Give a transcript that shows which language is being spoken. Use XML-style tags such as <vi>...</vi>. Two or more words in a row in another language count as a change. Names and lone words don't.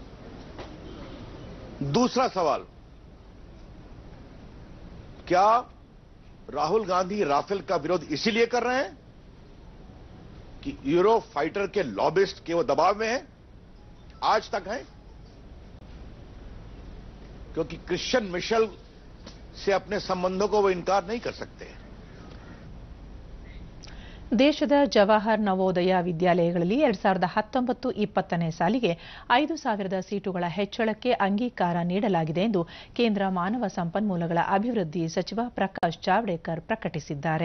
<hi>दूसरा सवाल, क्या राहुल गांधी राफेल का विरोध इसीलिए कर रहे हैं कि यूरो फाइटर के लॉबिस्ट के वो दबाव में हैं? आज तक हैं? क्योंकि क्रिश्चियन मिशेल से अपने संबंधों को वो इनकार नहीं कर सकते.</hi> <kn>ದೇಶದ ಜವಾಹರ್ ನವೋದಯ ವಿದ್ಯಾಲಯಗಳಲ್ಲಿ 2019-20 ಸಾಲಿಗೆ 5,000 ಸೀಟುಗಳ ಹೆಚ್ಚಳಕ್ಕೆ ಅಂಗೀಕಾರ ನೀಡಲಾಗಿದೆ ಎಂದು ಕೇಂದ್ರ ಮಾನವ ಸಂಪನ್ಮೂಲಗಳ ಅಭಿವೃದ್ಧಿ ಸಚಿವ ಪ್ರಕಾಶ್ ಜಾವಡೇಕರ್ ಪ್ರಕಟಿಸಿದ್ದಾರೆ.</kn>